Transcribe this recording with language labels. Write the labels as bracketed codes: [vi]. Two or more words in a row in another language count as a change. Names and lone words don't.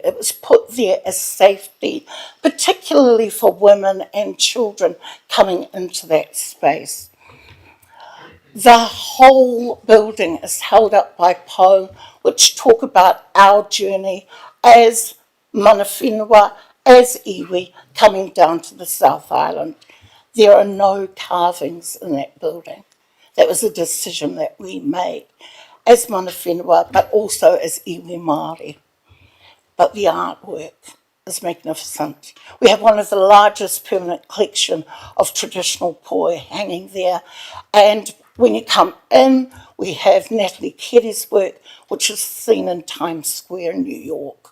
[en] It was put there as safety, particularly for women and children coming into that space. The whole building is held up by po, which talk about our journey as [mi] mana whenua, [en] as iwi, coming down to the South Island. There are no carvings in that building. That was a decision that we made as [mi] mana whenua, [en] but also as [mi] iwi Māori. [en] But the artwork is magnificent. We have one of the largest permanent collection of traditional poi hanging there. And when you come in, we have Natalie Keddy's work, which is seen in Times Square in New York.